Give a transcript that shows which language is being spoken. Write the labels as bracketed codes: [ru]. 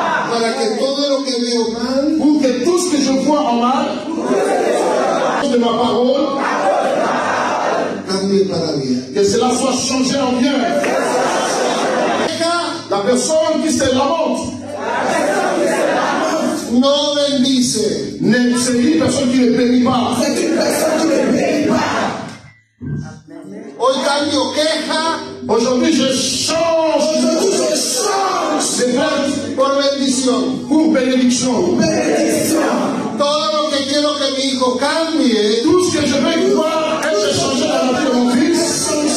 [es] para que todo lo que veo mal, [fr] pour que tout ce que je vois en mal, de ma parole, [es] cambie para bien. [fr] que cela soit changé en bien. La personne qui se lamente, [es] no bendice. [fr] c'est une personne qui ne bénit pas. [es] Hoy cambio queja [fr] Aujourd'hui, je change de plainte [es] por bendición. [fr] pour bénédiction. [es] Todo lo que quiero que mi hijo cambie, [fr] Tout ce que je veux voir être changé dans la vie de mon fils,